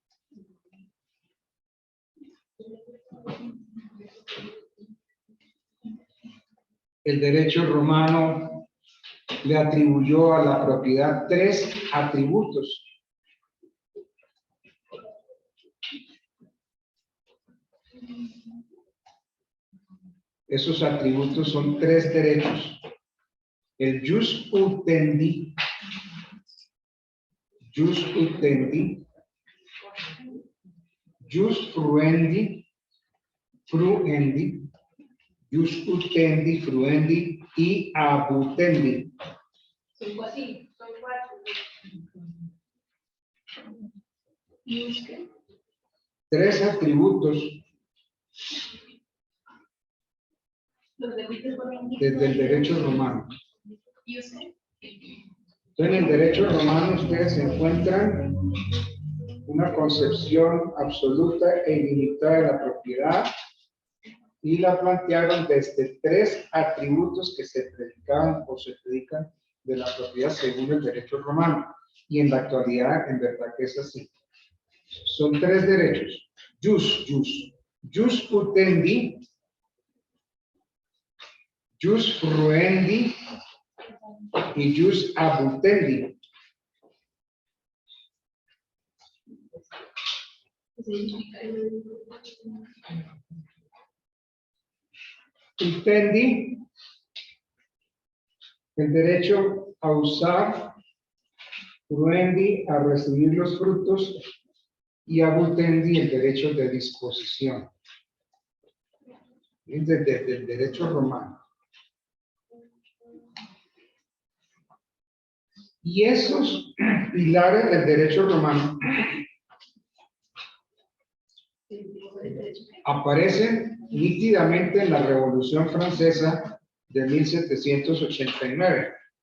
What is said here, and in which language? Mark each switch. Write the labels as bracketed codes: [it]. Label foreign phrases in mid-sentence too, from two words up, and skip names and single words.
[es] El derecho romano le atribuyó a la propiedad 3 atributos. Esos atributos son 3 derechos. [la] El jus utendi, jus fruendi, jus utendi, fruendi y abutendi. [es] Son cuatro. ¿Y qué? 3 atributos desde el derecho romano. Entonces, en el derecho romano ustedes encuentran una concepción absoluta e ilimitada de la propiedad y la plantearon desde 3 atributos que se predicaban o se predican de la propiedad según el derecho romano. Y en la actualidad, en verdad que es así. Son 3 derechos. [la] Jus utendi, jus fruendi y jus abutendi. Utendi, [es] el derecho a usar, fruendi, a recibir los frutos, y abutendi, el derecho de disposición. Es desde el derecho romano. Y esos pilares del derecho romano aparecen nítidamente en la Revolución Francesa de 1789.